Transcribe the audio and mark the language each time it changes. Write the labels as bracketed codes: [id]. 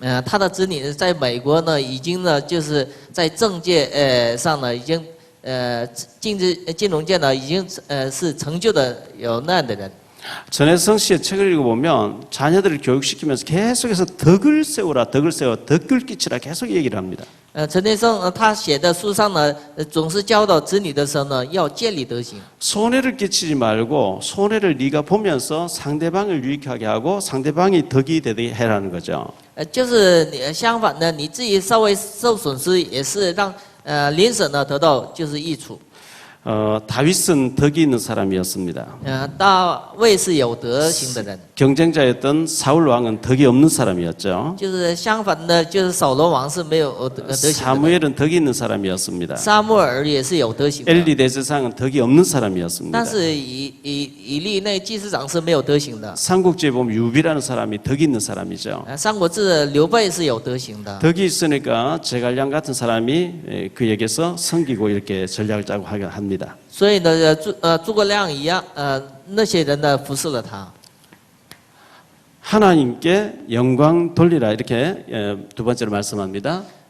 [zh] 他的子女在美国呢，已经呢就是在政界上呢，已经金融界呢，已经是成就的有那样的人。 [ko] 전혜성 씨의 책을 읽어보면 자녀들을 교육시키면서 계속해서 덕을 세우라, 덕을 세워, 덕을 끼치라 계속 얘기를 합니다. [zh] 陈天胜他写的书上呢，总是教导子女的时候呢，要建立德行。 [ko] 손해를 끼치지 말고 손해를 네가 보면서 상대방을 유익하게 하고 상대방이 덕이 되게 해라는 거죠. [zh] 就是你相反呢，你自己稍微受损失，也是让邻舍呢得到就是益处。 [ko] 다윗은 덕이 있는 사람이었습니다. [zh] 大卫是有德行的人， [ko] 경쟁자였던 사울 왕은 덕이 없는 사람이었죠. [zh] 就是相反的，就是扫罗王是没有德行的人。 [ko] 사무엘은 덕이 있는 사람이었습니다. [zh] 撒母耳也是有德行的， [ko] 엘리 대제사장은 덕이 없는 사람이었습니다. [zh] 但是以利那祭司长是没有德行的。 [ko] 삼국지에 보면 유비라는 사람이 덕이 있는 사람이죠. [zh] 三国志刘备是有德行的， [ko] 덕이 있으니까 제갈량 같은 사람이 그에게서 섬기고 이렇게 전략을 짜고 하게 합니다. [zh] 所以呢，诸葛亮一样，那些人呢服侍了他。 [ko] 하나님께 영광 돌리라 이렇게 두 번째로 말씀합니다.